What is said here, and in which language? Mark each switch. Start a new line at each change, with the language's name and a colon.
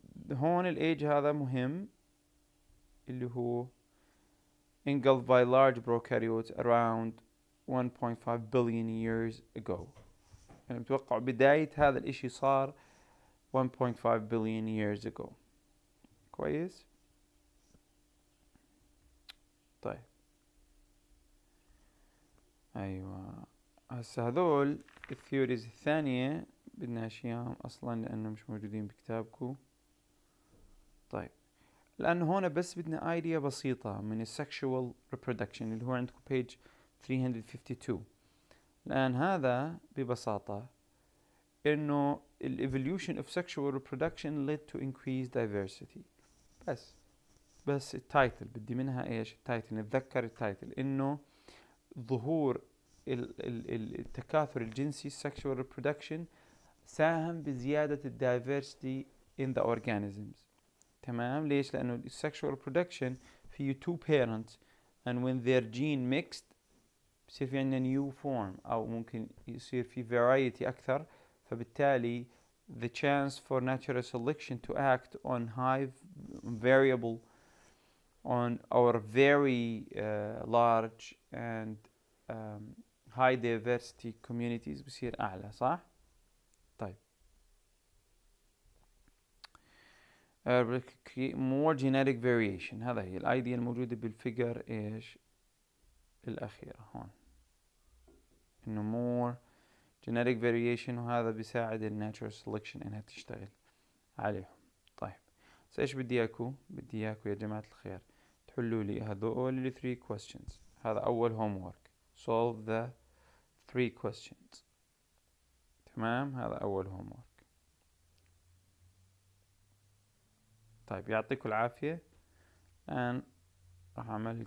Arabic: وهون الايج هذا مهم اللي هو
English: engulfed by large prokaryotes around 1.5 billion years ago.
Arabic: يعني متوقع بداية هذا الاشي صار 1.5
English: billion years ago.
Arabic: كويس. طيب ايوه. هسه هذول الثيوريز الثانية بدنا اشياء اصلا لانه مش موجودين بكتابكم. طيب لانه هون بس بدنا ايديا بسيطة من السكشوال reproduction اللي هو عندكم page 352. لان هذا ببساطة انه
English: evolution of sexual reproduction led to increased diversity.
Arabic: بس التايتل بدي منها ايش؟ التايتل نتذكر التايتل انه ظهور التكاثر الجنسي sexual reproduction ساهم بزيادة الدايفرسيتي
English: in the organisms.
Arabic: تمام. ليش؟ لأنه
English: sexual reproduction فيه two parents and when their gene mixed
Arabic: بصير في عندنا
English: new form
Arabic: أو ممكن يصير في
English: variety
Arabic: أكثر. فبالتالي
English: the chance for natural selection to act on high variable on our very large and high diversity communities بصير أعلى.
Arabic: صح؟ طيب
English: more genetic variation.
Arabic: هذا هي الايديا الموجودة بالفيجر ايش الأخيرة هون، إنه more genetic variation وهذا بيساعد ال natural selection إنها تشتغل عليهم. طيب ايش بدي اياكو يا جماعة الخير تحلوا لي هذول ال 3 questions. هذا أول
English: homework solve the 3 questions.
Arabic: تمام. هذا أول homework. طيب يعطيكم العافية. الآن راح أعمل